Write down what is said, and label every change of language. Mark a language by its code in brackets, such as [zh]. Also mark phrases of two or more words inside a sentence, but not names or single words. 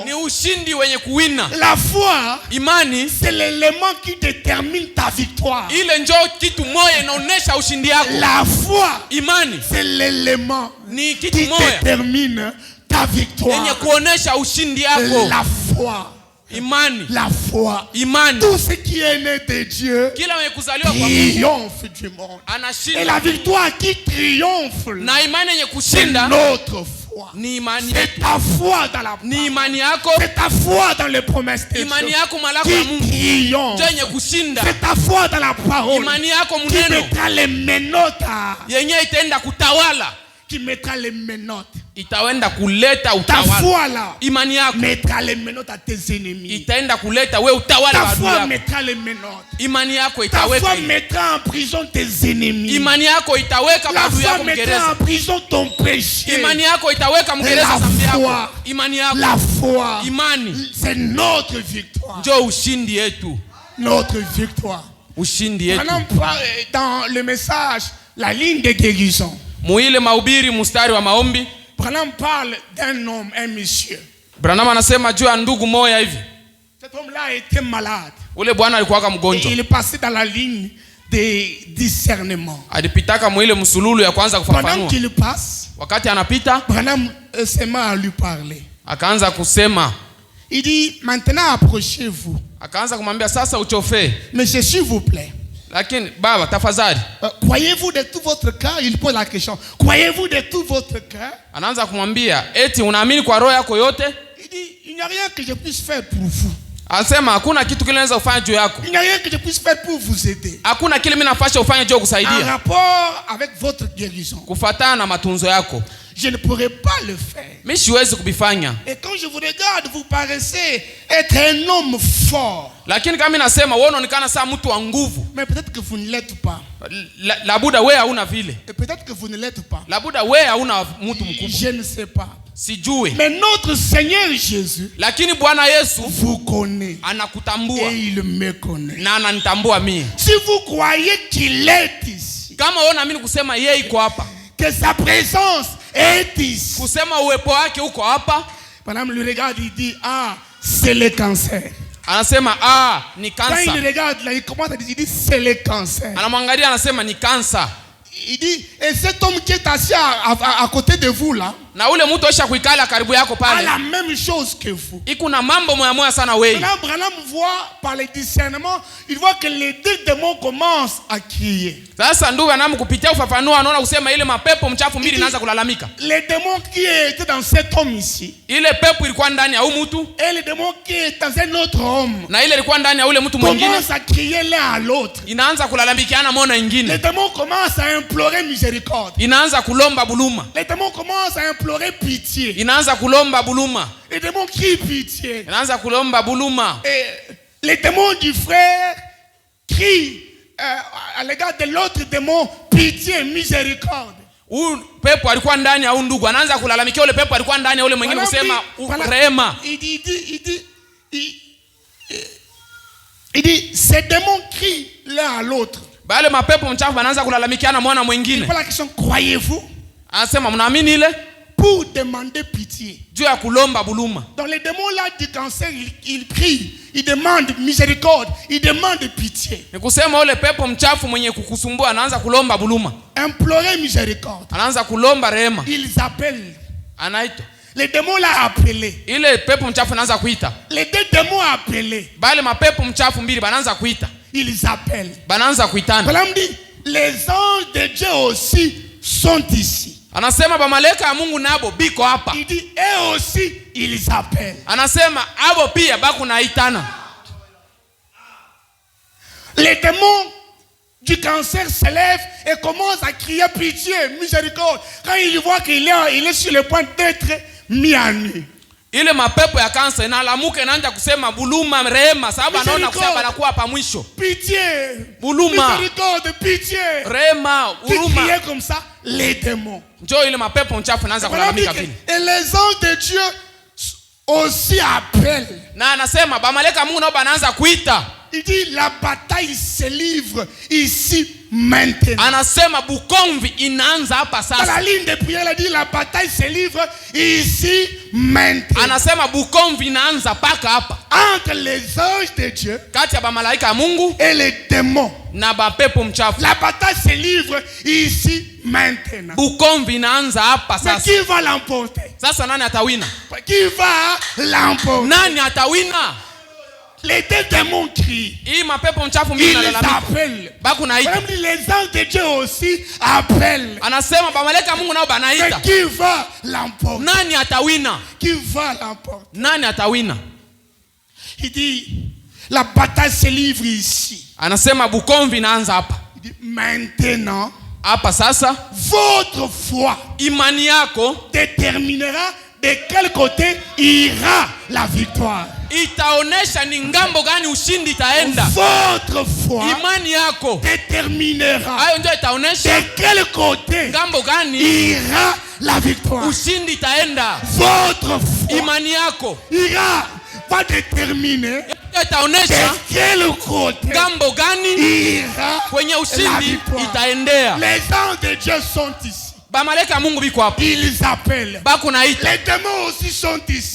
[fr] La foi, c'est l'élément qui détermine ta victoire. La foi, c'est l'élément qui détermine ta victoire. La foi. [sw] imani, [fr] la foi. [sw] imani. [fr] Tout ce qui est né de Dieu [sw] Kila mwenye kuzaliwa kwa Mungu [fr] triomphe du monde. [sw] anashinda. [fr] Et la victoire qui triomphe, [sw] Na imani yenye [fr] c'est [sw] kushinda [fr] notre foi. [sw] ni imani [fr] C'est [sw] yetu. [fr] ta foi dans la [sw] Ni [fr] parole. [sw] imani yako, [fr] C'est ta foi dans les promesses de [sw] imani [fr] Dieu [sw] yako malako ya [fr] qui [sw] Mungu [fr] triomphe. [sw] yenye kushinda. [fr] C'est ta foi dans la parole [sw] Imani yako [fr] qui [sw] muneno [fr] mettra les menottes [sw] yenye itaenda kutawala, [fr] qui mettra les menottes. [sw] itaenda kuleta [fr] Ta [sw] utawala. [fr] foi là [sw] Imani yako [fr] mettra les menottes à tes ennemis. [sw] itaenda kuleta we utawala [fr] Ta [sw] wa adui [fr] foi [sw] yako. [fr] mettra les menottes. [sw] Imani yako [fr] Ta foi [sw] itaweka, [fr] mettra en prison tes ennemis. [sw] imani yako itaweka [fr] La [sw] adui [fr] foi [sw] yako [fr] mettra [sw] mgereza. [fr] en prison ton péché. [sw] Imani yako itaweka mgereza [fr] La [sw] zambi yako. [fr] foi. [sw] Imani yako, [fr] La foi, [sw] imani [fr] c'est notre victoire. [sw] ndio ushindi yetu, [fr] Notre victoire. [sw] ushindi yetu. [fr] Dans le message, la ligne de guérison, [sw] Muile mahubiri mstari wa maombi, [fr] Branham parle d'un homme, un monsieur. [sw] Branham anasema juu ya ndugu moya hivi. [fr] Cet homme-là était malade. [sw] Ule bwana alikuwa [fr] Et [sw] mgonjwa. [fr] il est passé dans la ligne de discernement. [sw] Alipitaka muile msululu ya kwanza [fr] Pendant [sw] kufafanua. [fr] qu'il passe, [sw] Wakati anapita, [fr] Branham se met à lui parler. [sw] akaanza kusema, [fr] Il dit, maintenant approchez-vous. [sw] akaanza kumwambia sasa uchofee. [fr] Monsieur, s'il vous plaît, [sw] Lakini baba tafadhali, [fr] croyez-vous de tout votre cœur? Il pose la question. Croyez-vous de tout votre cœur? [sw] anaanza kumwambia eti unaamini kwa roho yako yote? [fr] Il dit, il n'y a rien que je puisse faire pour vous. [sw] Anasema hakuna kitu kile naweza kufanya juu yako. [fr] Il n'y a rien que je puisse faire pour vous aider. [sw] Hakuna kile mimi nafasha ufanye juu [fr] En [sw] kusaidia. [fr] rapport avec votre guérison, [sw] Kufatana na matunzo yako. [fr] je ne pourrai pas le faire. [sw] Mimi siwezi kubifanya. [fr] Et quand je vous regarde, vous paraissez être un homme fort. [sw] Lakini kama mimi nasema wewe unaonekana saa mtu wa nguvu. [fr] Mais peut-être que vous ne l'êtes pas. [sw] Labuda wewe hauna vile. [fr] Et peut-être que vous ne l'êtes pas. [sw] Labuda wewe hauna mtu mkubwa. [fr] Je ne sais pas. [sw] Sijui. [fr] Mais notre Seigneur Jésus [sw] Lakini Bwana Yesu [fr] vous connaît. [sw] anakutambua [fr] Et il me connaît. [sw] na ananitambua mimi. [fr] Si vous croyez qu'il est ici, [sw] Kama wewe unaamini kusema yeye iko hapa, [fr] que sa présence est ici, [sw] kusema uwepo wake uko hapa, [fr] madame le regarde, il dit, ah, c'est le cancer. [sw] anasema ni [fr] Quand il [sw] kansa. [fr] regarde là, il commence à dire, il dit, c'est le cancer. [sw] Anamwangalia anasema ni kansa. [fr] Il dit, et cet homme qui est assis à côté de vous là, [sw] Na ule mtu aisha kuikala karibu yako [fr] a [sw] pale, [fr] la même chose que vous. [sw] iko na mambo moya moya sana wewe. [fr] Maintenant, Branham voit par le discernement, il voit que les deux démons commencent à crier. [sw] Sasa ndugu anamu kupitia ufafanuo anaona kusema ile mapepo mchafu mbili inaanza kulalamika. [fr] Les démons qui étaient dans cet homme ici, [sw] Ile pepo ilikuwa ndani ya huyu mtu [fr] et les démons qui étaient dans un autre homme, [sw] na ile ilikuwa ndani ya ule mtu mwingine, [fr] commencent à crier l'un à l'autre. [sw] inaanza kulalamikiana mona [fr] Les [sw] ingine, [fr] démons commencent à implorer miséricorde. [sw] inaanza kulomba buluma, [fr] Les démons commencent à implorer pitié. [sw] inaanza kulomba buluma, [fr] Les démons crient pitié. [sw] inaanza kulomba buluma. [fr] Et les démons du frère crient à l'égard de l'autre démon, pitié, miséricorde. [sw] Huyu pepo alikuwa ndani ya huyu ndugu, anaanza kulalamikia ule pepo alikuwa ndani ya ule mwingine kusema rehema. [fr] Il dit, ces démons crient l'un à l'autre. [sw] Bale mapepo mchafu anaanza kulalamikiana mwana mwingine. [fr] Pas la question, croyez-vous? [sw] Anasema mnaamini ile? [fr] Pour demander pitié. [sw] Juu ya kulomba buluma. [fr] Dans les démons là du cancer, ils crient, ils demandent miséricorde, ils demandent pitié. [sw] Ni kusema ule pepo mchafu mwenye kukusumbua anaanza kulomba buluma. [fr] Implorer miséricorde. [sw] Anaanza kulomba rehema. [fr] Ils appellent. [sw] Anaita. [fr] Les démons l'ont appelé. [sw] Ile pepo mchafu anaanza kuita. [fr] Les deux démons ont appelé. [sw] Bale mapepo mchafu mbili banaanza kuita. [fr] Ils appellent. [sw] Banaanza kuitana. [fr] Branham dit, les anges de Dieu aussi sont ici. [sw] Anasema bamaleka ya Mungu nabo biko hapa. [fr] Il dit, eux aussi, ils appellent. [sw] Anasema abo pia bako naitana. [fr] Les démons du cancer se lèvent et commencent à crier pitié, miséricorde. Quand ils voient qu'il est sur le point d'être mis à nu. [sw] Ile mapepo ya kansa inalamuka inaanza kusema buluma rehema, sababu anaona kusema banakuwa pa mwisho. [fr] Pitié, [sw] buluma, [fr] miséricorde, pitié, [sw] rehema, huruma. [fr] Crier comme ça les démons. [sw] Njoo ile mapepo mchafu inaanza kulalamika vile. [fr] Et les anges de Dieu aussi appellent. [sw] Na anasema bamaleka Mungu nao banaanza kuita. [fr] Il dit la bataille se livre ici maintenant. [sw] Anasema bukomvi inaanza hapa sasa. [fr] Dans la ligne de prière, il dit la bataille se livre ici maintenant. [sw] Anasema bukomvi inaanza paka hapa. [fr] Entre les anges de Dieu, [sw] kati ya bamalaika ya Mungu [fr] et les démons, [sw] na bapepo mchafu. [fr] La bataille se livre ici maintenant. [sw] Bukomvi inaanza hapa sasa. [fr] Mais qui va l'emporter? [sw] Sasa nani atawina? [fr] Qui va l'emporter? [sw] Nani atawina? [fr] Les deux démons crient. [sw] Hii mapepo mchafu [fr] Ils [sw] mimi [fr] les [sw] nalalamika. [fr] appellent. [sw] Baku naita. [fr] Même les anges de Dieu aussi appellent. [sw] Anasema malaika Mungu nao [fr] Mais [sw] banaita. [fr] qui va l'emporter? [sw] Nani atawina? [fr] Qui va l'emporter? [sw] Nani atawina? [fr] Il dit, la bataille se livre ici. [sw] Anasema bukomvi inaanza hapa. [fr] Il dit, maintenant, [sw] Hapa sasa [fr] votre foi [sw] imani yako [fr] déterminera de quel côté ira la victoire. [sw] itaonesha ni ngambo gani ushindi itaenda. [fr] Votre foi [sw] Imani yako [fr] déterminera [sw] hayo ndio itaonesha [fr] de quel côté [sw] ngambo gani [fr] ira la victoire. [sw] ushindi itaenda. [fr] Votre foi [sw] Imani yako [fr] va déterminer [sw] ndio itaonesha [fr] de quel côté [sw] ngambo gani [fr] ira [sw] kwenye [fr] la [sw] ushindi [fr] victoire. [sw] itaendea. [fr] Les anges de Dieu sont ici. [sw] Malaika Mungu biko hapa. [fr] Ils appellent. [sw] Baku naita. [fr] Les démons aussi sont ici.